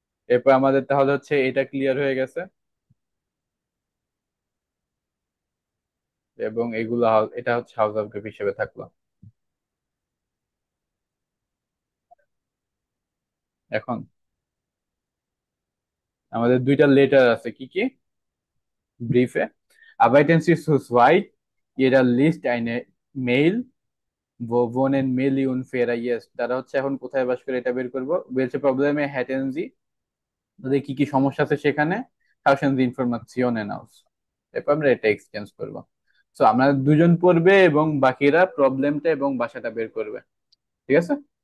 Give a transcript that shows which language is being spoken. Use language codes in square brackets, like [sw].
[bn] এরপর আমাদের তাহলে হচ্ছে এটা ক্লিয়ার হয়ে গেছে, এবং এগুলো এটা হচ্ছে হাউস অফ গ্রিফ হিসেবে থাকলো। এখন আমাদের দুইটা লেটার আছে, কি কি ব্রিফে? [de] Arbeiten Sie zu zweit, jeder liest eine Mail, wo wohnen Millie und Vera? [bn] Yes, তারা হচ্ছে এখন কোথায় বাস করে এটা বের করবো। [de] welche Probleme hätten Sie, [bn] তাদের কি কি সমস্যা আছে সেখানে, [de] tauschen Sie Informationen aus, [bn] এরপর আমরা এটা এক্সচেঞ্জ করবো। সো আমরা দুজন পড়বে এবং বাকিরা প্রবলেমটা এবং বাসাটা বের করবে, ঠিক আছে?